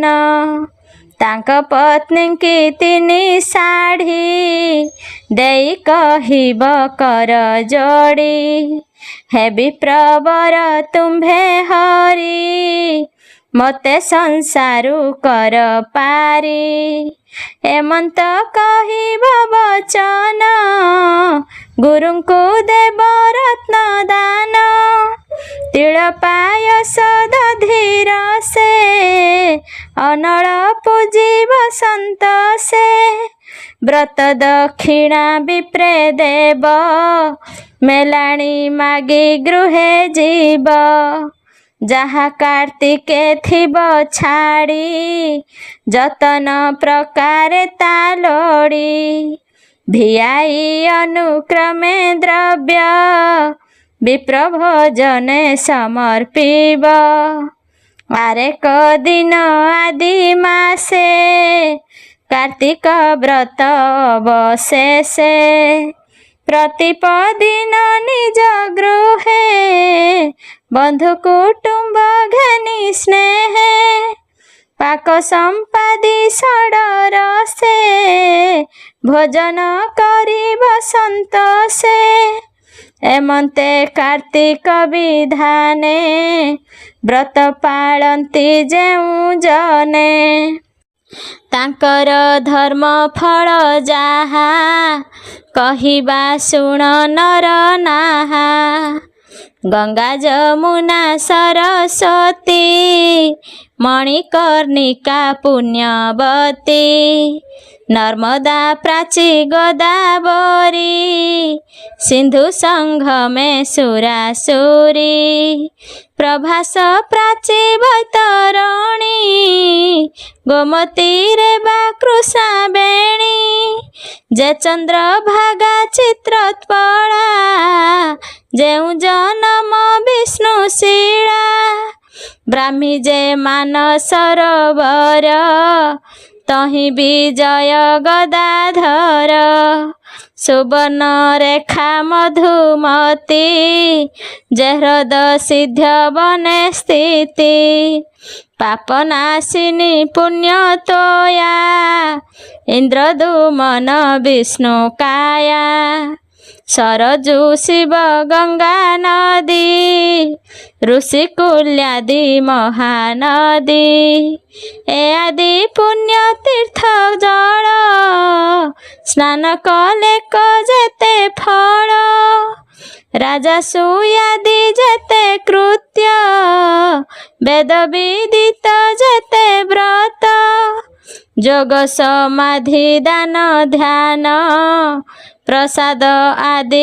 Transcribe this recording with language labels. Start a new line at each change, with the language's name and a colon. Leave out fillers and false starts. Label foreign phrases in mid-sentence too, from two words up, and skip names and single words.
Odia: ତାଙ୍କ ପତ୍ନୀ କି ତିନି ଶାଢ଼ୀ ଦେଇ କହିବ କର ଯୋଡ଼ି ହେ ବିପ୍ରବର ତୁମ୍ଭେ ହରି ମତେ ସଂସାରୁ କର ପାରି ଏମନ୍ତ କହିବ ବଚନ ଗୁରୁଙ୍କୁ ଦେବ ରତ୍ନ ଦାନ ତିଳ ପାୟସ ଦଧିର ସେ ଅନଳ ପୂଜିବ ସନ୍ତୋଷେ ବ୍ରତ ଦକ୍ଷିଣା ବିପ୍ରେ ଦେବ ମେଲାଣି ମାଗି ଗୃହେ ଜୀବ ଯାହା କାର୍ତ୍ତିକେ ଥିବ ଛାଡ଼ି ଯତନ ପ୍ରକାରେ ତାଳୋଡ଼ି ଭିଆଇ ଅନୁକ୍ରମେ ଦ୍ରବ୍ୟ ବିପ୍ର ଭୋଜନେ ସମର୍ପିବ ଆରେକ ଦିନ ଆଦି ମାସେ କାର୍ତ୍ତିକ ବ୍ରତ ଅବଶେଷେ ପ୍ରତିପଦିନ ନିଜ ଗୃହେ ବନ୍ଧୁ କୁଟୁମ୍ବ ଘାନୀ ସ୍ନେହେ ପାକ ସମ୍ପାଦି ସଡର ସେ ଭୋଜନ କରି ବସନ୍ତ ସେ ଏମନ୍ତେ କାର୍ତ୍ତିକ ବିଧାନେ ବ୍ରତ ପାଳନ୍ତି ଯେଉଁ ଜନେ ତାଙ୍କର ଧର୍ମ ଫଳ ଯାହା କହିବା ଶୁଣ ନର ନାହା ଗଙ୍ଗା ଯମୁନା ସରସ୍ୱତୀ ମଣିକର୍ଣ୍ଣିକା ପୁଣ୍ୟବତୀ ନର୍ମଦା ପ୍ରାଚୀ ଗୋଦାବରୀ ସିନ୍ଧୁ ସଙ୍ଗମେ ସୁରାସୁରୀ ପ୍ରଭାସ ପ୍ରାଚୀ ବୈତରଣୀ ଗୋମତୀ ରେ ବା କୃଷ୍ଣା ବେଣୀ ଯେ ଚନ୍ଦ୍ର ଭାଗା ଚିତ୍ରୋତ୍ପଳା ଯେଉଁ ଜନ୍ମ ବିଷ୍ଣୁ ଶିଳା ବ୍ରାହ୍ମୀ ଯେ ମାନ ସରୋବର ତହିଁ ବିଜୟ ଗଦାଧର ସୁବର୍ଣ୍ଣ ରେଖା ମଧୁମତୀ ଯେ ହ୍ରଦ ସିଦ୍ଧ ବନେ ସ୍ଥିତି ପାପନାଶିନୀ ପୁଣ୍ୟ ତୋୟା ଇନ୍ଦ୍ରଦୁମନ ବିଷ୍ଣୁ କାୟା ସରଯୂ ଶିବ ଗଙ୍ଗା ନଦୀ ଋଷିକୁଲ୍ୟାଦି ମହାନଦୀ ଏ ଆଦି ପୁଣ୍ୟ ତୀର୍ଥ ଜଳ ସ୍ନାନ କଲେ ଯେତେ ଫଳ ରାଜସୂୟାଦି ଯେତେ କୃତ୍ୟ ବେଦ ବିଦିତ ଯେତେ ବ୍ରତ ଯୋଗ ସମାଧି ଦାନ ଧ୍ୟାନ ପ୍ରସାଦ ଆଦି